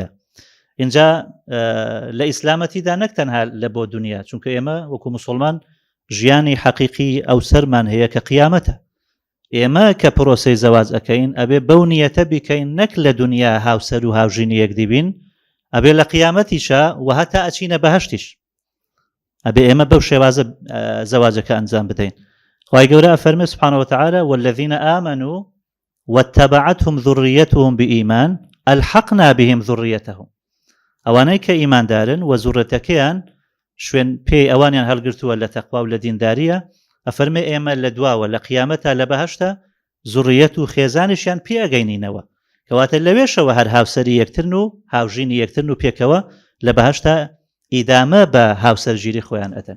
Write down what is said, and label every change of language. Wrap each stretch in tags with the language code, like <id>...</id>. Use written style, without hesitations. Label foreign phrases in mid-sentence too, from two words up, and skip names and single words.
<ckb>اینجا لە ئیسلامەتیدا نەک تەنها لە بۆ دنیا، چونکە ئێمە وەکو موسڵمان ژیانی حەقیقی ئەو سەرمان هەیە کە قیامەتە. ئێمە کە پرۆسەی زەواج ئەکەین ئەبێ بەو نیەتە بیکەین نەک لە دنیا هاوسەر و هاوژینی یەک دیبین، ئەبێ لە قیامەتیشە و هەتا ئەچینە بەهەشتیش ئەبێ ئێمە بەو شێوازە زەواجەکە ئەنجام بدەین. خوای گەورە فەرمێ</ckb> <ar>سبحانه وتعالى والذين آمنوا واتبعتهم ذريتهم بإيمان ألحقنا بهم ذريتهم.</ar> <ckb>ئەوانەی کە ئیماندارن و زوڕەتەکەیان شوێن پێی ئەوانیان هەڵگرتووە لە تەقوا و لە دینداریە، ئەفەرمێ ئێمە لە دواوە لە قیامەتە لە بەهەشتە زوڕیەت و خێزانیشیان پێ ئەگەینینەوە، کەواتە لەوێشەوە هەر هاوسەری یەکترن و هاوژینی یەکترن و پێکەوە لە بەهەشتە ئیدامە بە هاوسەرگیری خۆیان ئەدەن.</ckb>